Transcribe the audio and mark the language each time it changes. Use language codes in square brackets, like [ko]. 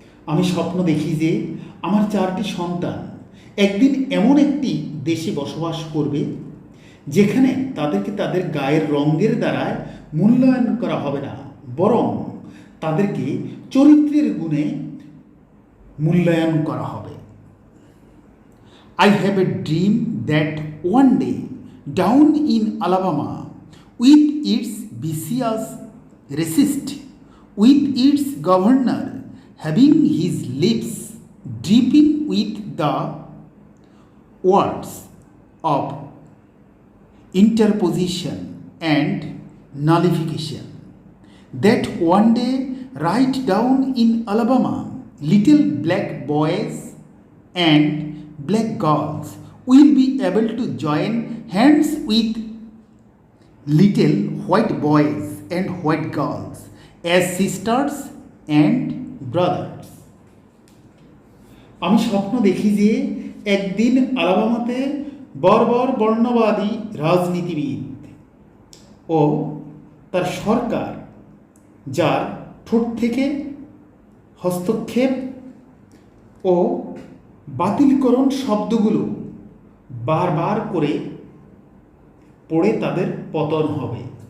[bn] আমি স্বপ্ন দেখি যে আমার 4টি সন্তান একদিন এমন একটি দেশে বসবাস করবে যেখানে তাদেরকে তাদের গায়ের রঙের দ্বারায় মূল্যায়ন করা হবে না, বরং তাদেরকে চরিত্রের গুণে মূল্যায়ন করা হবে। [en] I have a dream that one day down in Alabama, with its vicious racist, with its governor having his lips dripping with the words of interposition and nullification, that one day right down in Alabama, little black boys and black girls will be able to join hands with little white boys and white girls as sisters and brothers. [bn] আমি স্বপ্ন দেখি যে একদিন আলাবামাতে বর্বর বর্ণবাদী রাজনীতিবিদ ও তার সরকার, যার ঠোঁট থেকে হস্তক্ষেপ ও বাতিলকরণ শব্দগুলো বারবার করে পড়ে তাদের পতন হবে।